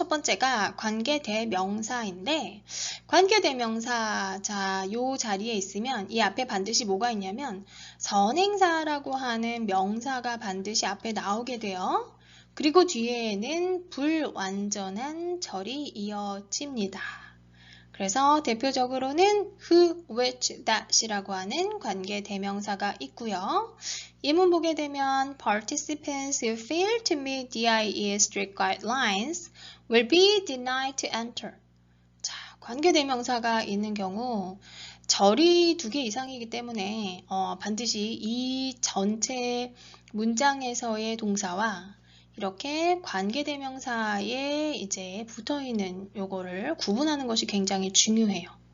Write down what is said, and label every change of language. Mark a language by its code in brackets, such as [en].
[ko] 첫 번째가 관계대명사인데 관계대명사 자, 요 자리에 있으면 이 앞에 반드시 뭐가 있냐면 선행사라고 하는 명사가 반드시 앞에 나오게 돼요. 그리고 뒤에는 불완전한 절이 이어집니다. 그래서 대표적으로는 who, which, that이라고 하는 관계 대명사가 있고요. 예문 보게 되면 [en] participants who fail to meet DIE's strict guidelines will be denied to enter. [ko] 자, 관계 대명사가 있는 경우 절이 2개 이상이기 때문에 반드시 이 전체 문장에서의 동사와 이렇게 관계대명사에 이제 붙어있는 요거를 구분하는 것이 굉장히 중요해요.